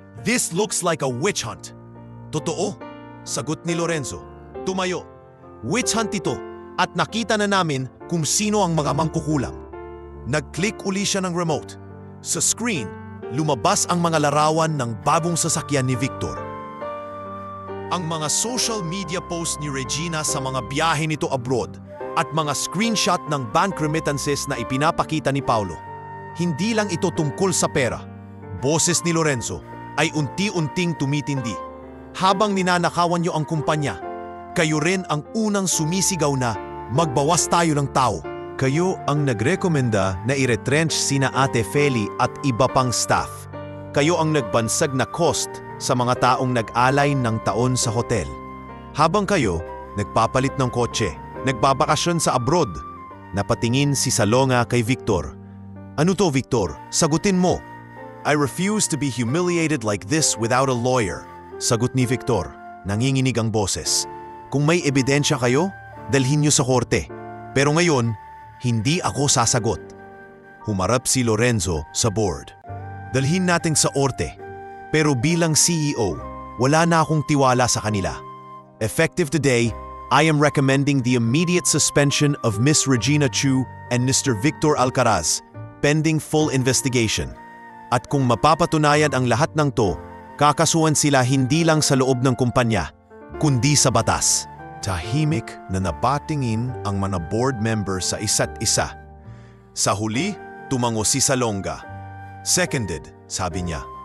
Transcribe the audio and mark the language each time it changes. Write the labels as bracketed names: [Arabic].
[English] This looks like a witch hunt. [Filipino] Totoo? Sagot ni Lorenzo. Tumayo. Witch hunt ito at nakita na namin kung sino ang mga mangkukulam. Nag-click uli siya ng remote. Sa screen, lumabas ang mga larawan ng bagong sasakyan ni Victor. Ang mga social media posts ni Regina sa mga biyahe nito abroad at mga screenshot ng bank remittances na ipinapakita ni Paulo. Hindi lang ito tungkol sa pera. Boses ni Lorenzo ay unti-unting tumitindi. Habang ninanakawan niyo ang kumpanya, kayo rin ang unang sumisigaw na magbawas tayo ng tao. Kayo ang nagrekomenda na i-retrench sina Ate Feli at iba pang staff. Kayo ang nagbansag na cost sa mga taong nag-alay ng taon sa hotel. Habang kayo, nagpapalit ng kotse, nagbabakasyon sa abroad. Napatingin si Salonga kay Victor. Ano to, Victor? Sagutin mo. [English] I refuse to be humiliated like this without a lawyer. [Filipino] Sagot ni Victor, nanginginig ang boses. Kung may ebidensya kayo, dalhin niyo sa korte. Pero ngayon, hindi ako sasagot. Humarap si Lorenzo sa board. Dalhin natin sa orte. Pero bilang CEO, wala na akong tiwala sa kanila. [English] Effective today, I am recommending the immediate suspension of Miss Regina Chu and Mr. Victor Alcaraz, pending full investigation. [Filipino] At kung mapapatunayan ang lahat ng to, kakasuhan sila hindi lang sa loob ng kumpanya, kundi sa batas. Tahimik na napatingin ang mga board members sa isa't isa. Sa huli, tumango si Salonga. Seconded, sabi niya.